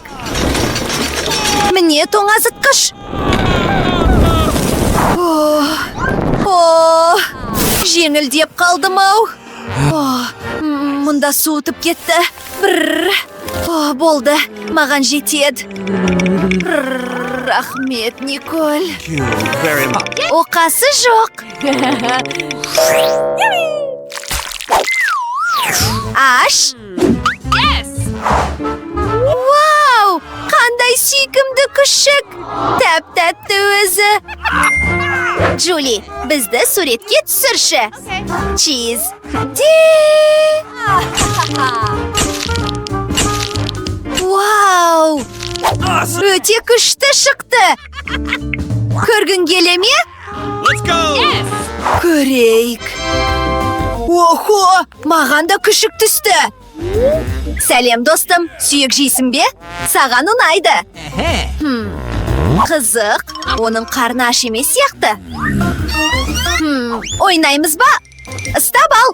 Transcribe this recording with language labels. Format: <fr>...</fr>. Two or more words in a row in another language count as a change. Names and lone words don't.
<kk>Міне тоңазытқыш. О, жеңілдеп қалдым-ау. Мұнда суытып кетті. О, болды, маған жетеді. Рахмет, Николь.</kk> <en>Very much.</en> <kk>Оқасы жоқ. Аш? Вау! Қандай сүйкімді күшік. Тәп-тәтті өзі. Джули, бізді суретке түсірші. Чиз. Вау! Өте күшті шықты. Көргің келе ме?</kk> <en>Let's go.</en> <kk>Көрейік. Охо, маған да күшік түсті. Сәлем, достым. Сүйек жейсің бе? Саған ұнайды. Қызық, оның қарны аш емес сияқты. Ойнаймыз ба? Ұстап ал.</kk>